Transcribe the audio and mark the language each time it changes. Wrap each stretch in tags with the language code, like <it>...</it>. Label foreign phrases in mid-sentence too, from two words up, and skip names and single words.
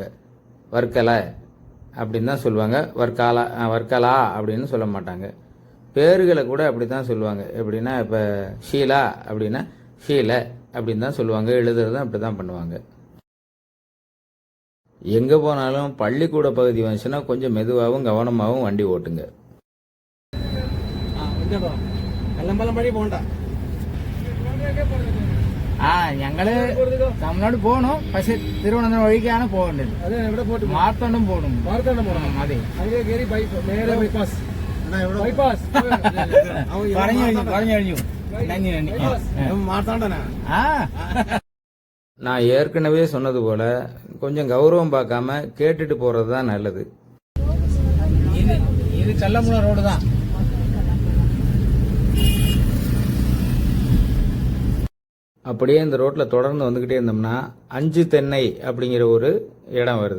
<ta>வர்க்கலை அப்படின்னு தான் சொல்லுவாங்க. வர்க்கலா அப்படின்னு சொல்ல மாட்டாங்க. பேர்களை கூட அப்படி தான் சொல்லுவாங்க. எப்படின்னா இப்போ ஷீலா அப்படின்னா ஷீல அப்படின்னு தான் சொல்லுவாங்க. எழுதுறதும் அப்படி தான் பண்ணுவாங்க. எங்கே போனாலும் பள்ளிக்கூட பகுதி வந்துச்சுன்னா கொஞ்சம் மெதுவாகவும் கவனமாகவும் வண்டி ஓட்டுங்க.</ta> <ml>ഞങ്ങള് തമിഴ്നാട് പോകണു, പക്ഷെ തിരുവനന്തപുരം വഴിക്കാണ് പോകേണ്ടത്. മാർത്താണ്ഡം പോകണം. അതെ, പറഞ്ഞു കഴിഞ്ഞു.</ml> <ta>நான் ஏற்கனவே சொன்னது போல கொஞ்சம் கௌரவம் பார்க்காம கேட்டுட்டு போறது தான் நல்லது. இது செல்லமுள ரோடு தான். அப்படியே இந்த ரோட்டில் தொடர்ந்து வந்துக்கிட்டே இருந்தோம்னா அஞ்சு தென்னை அப்படிங்கிற ஒரு இடம் வருது.</ta>